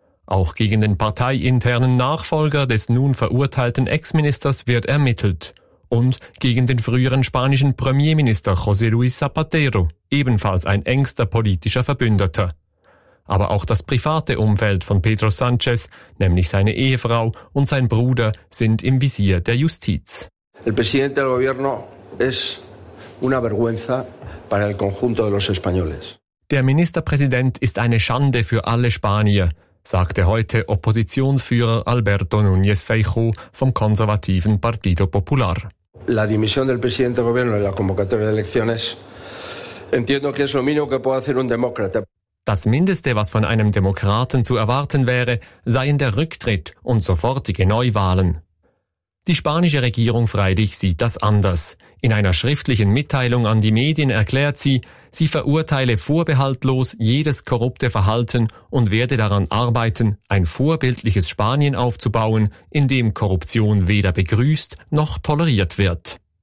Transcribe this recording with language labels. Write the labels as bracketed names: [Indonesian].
[German] Auch gegen den parteiinternen Nachfolger des nun verurteilten Ex-Ministers wird ermittelt. Und gegen den früheren spanischen Premierminister José Luis Zapatero, ebenfalls ein engster politischer Verbündeter. Aber auch das private Umfeld von Pedro Sánchez, nämlich seine Ehefrau und sein Bruder, sind im Visier der Justiz. [Spanish] El presidente del gobierno es una vergüenza para el conjunto de los españoles. [German] Der Ministerpräsident ist eine Schande für alle Spanier, sagte heute Oppositionsführer Alberto Núñez Feijóo vom konservativen Partido Popular. [Spanish] La dimisión del presidente del gobierno en la convocatoria de elecciones entiendo que es lo mínimo que puede hacer un demócrata. [German] Das Mindeste, was von einem Demokraten zu erwarten wäre, seien der Rücktritt und sofortige Neuwahlen. Die spanische Regierung freilich sieht das anders. In einer schriftlichen Mitteilung an die Medien erklärt sie, sie verurteile vorbehaltlos jedes korrupte Verhalten und werde daran arbeiten, ein vorbildliches Spanien aufzubauen, in dem Korruption weder begrüßt noch toleriert wird.